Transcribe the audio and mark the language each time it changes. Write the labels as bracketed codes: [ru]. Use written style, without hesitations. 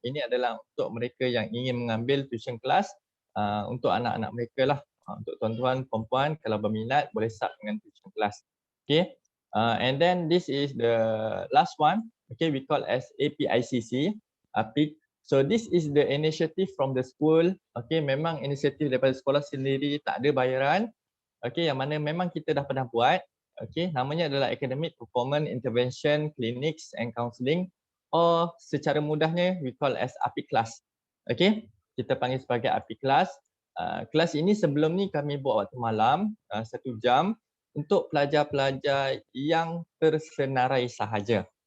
[ms] Ini adalah untuk mereka yang ingin mengambil tuition class untuk anak-anak mereka lah. Untuk tuan-tuan, perempuan kalau berminat boleh start dengan tuition class. [en] Okay, and then this is the last one. Okay, we call as APICC. So this is the initiative from the school. [ms] Okay, memang inisiatif daripada sekolah sendiri, tak ada bayaran. Okay, yang mana memang kita dah pernah buat. Okay, namanya adalah Academic Performance Intervention Clinics and Counselling, or secara mudahnya [en] we call as API class. [ms] Okay, kita panggil sebagai API class. Kelas ini sebelum ni kami buat waktu malam 1 jam untuk pelajar-pelajar yang tersenarai sahaja.